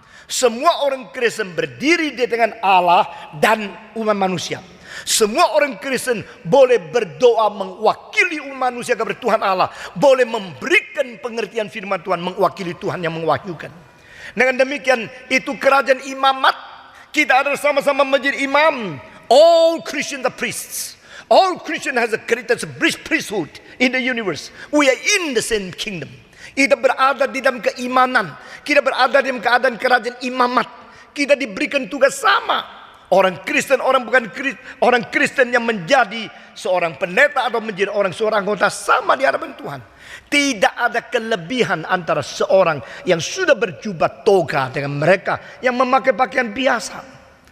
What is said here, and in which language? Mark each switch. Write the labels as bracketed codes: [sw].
[id] Semua orang Kristen berdiri di tangan Allah dan umat manusia. Semua orang Kristen boleh berdoa mewakili umat manusia kepada Tuhan Allah, boleh memberikan pengertian firman Tuhan mewakili Tuhan yang mewahyukan. Dengan demikian, itu kerajaan imamat. Kita adalah sama-sama menjadi imam. [en] All Christians are priests. All Christian has a greatest priesthood in the universe. We are in the same kingdom. [id] Kita berada di dalam keimanan. Kita berada di dalam keadaan kerajaan imamat. Kita diberikan tugas sama. Orang Kristen, orang Kristen yang menjadi seorang pendeta atau menjadi seorang anggota sama di hadapan Tuhan. Tidak ada kelebihan antara seorang yang sudah berjubah toga dengan mereka yang memakai pakaian biasa.